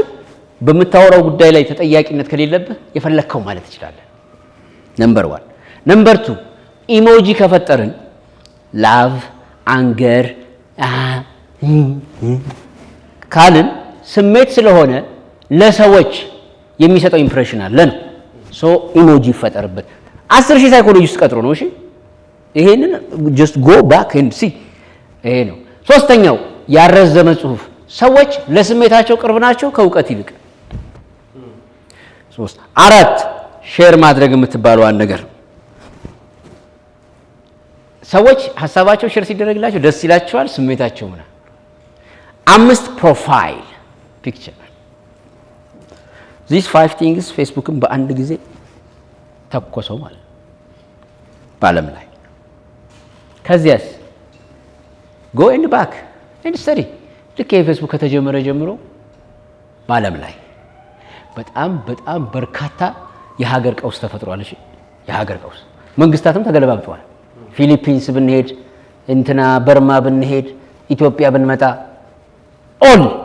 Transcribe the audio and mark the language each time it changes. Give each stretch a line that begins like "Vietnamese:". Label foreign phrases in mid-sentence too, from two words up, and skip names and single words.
Amharic: በምታወራው ጉዳይ ላይ ተጠያቂነት ከሌለብህ የፈለከው ማለት ትችላለህ። ነምበር 1 ነምበር 2 ኢሞጂ ከፈጠርን
English: love anger
Amharic: ካልን ስሜት ስለሆነ ለሰዎች የሚሰጠው ኢምፕሬሽን አለ ነው። ኢሞጂ ይፈጠርበት 10,000 ሳይኮሎጂስት ቀጥሮ ነው። እሺ ይሄንን
English: just go back and see
Amharic: ይሄ ነው። ሶስተኛው ያረዘመ ጽሁፍ ሰዎች ለስሜታቸው ቅርብ ናቸው ከእውቀት ይልቅ። 4 ሼር ማድረግ የምትባለው ነገር ሰዎች ሀሳባቸው ሼር ሲደረግላቸው ደስ ይላቸዋል፣ ስሜታቸው ምናምን። 5
English: profile picture these
Amharic: 5 things ፌስቡክን በአንድ ጊዜ ተኮሰው ማለት በዓለም ላይ። ከዚያስ
English: go and back and study
Amharic: ልክ የፌስቡክ ከተጀመረ ጀምሮ በዓለም ላይ በጣም በርካታ የሀገር ቀውስ ተፈጥሯል። እሺ የሀገር ቀውስ መንግስታትም ተገለባብጠዋል። ፊሊፒንስ ብንሄድ እንትና በርማ ብንሄድ ኢትዮጵያ ብንመጣ ኦል